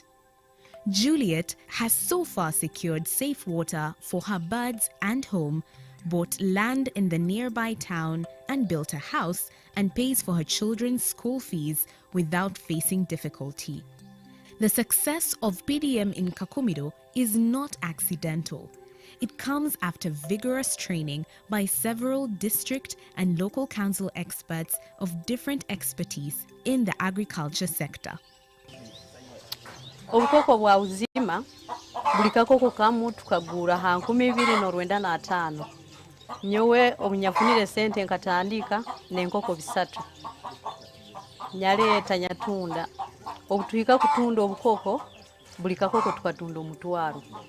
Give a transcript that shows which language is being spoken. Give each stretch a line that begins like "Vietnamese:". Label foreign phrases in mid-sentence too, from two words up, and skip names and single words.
English: Juliet has so far secured safe water for her birds and home, bought land in the nearby town and built a house, and pays for her children's school fees without facing difficulty. The success of PDM in Kakumiro is not accidental. It comes after vigorous training by several district and local council experts of different expertise in the agriculture sector.
Nyoro: Obukoko bwa uzima buli kakoko kamu tukagura ha 2,995. Nyowe obunyafunire sente nkatandika n'enkoko 3. Nyaleeta nyatunda obutuika kutunda obukoko buli kakoko tukatunda omutwaro.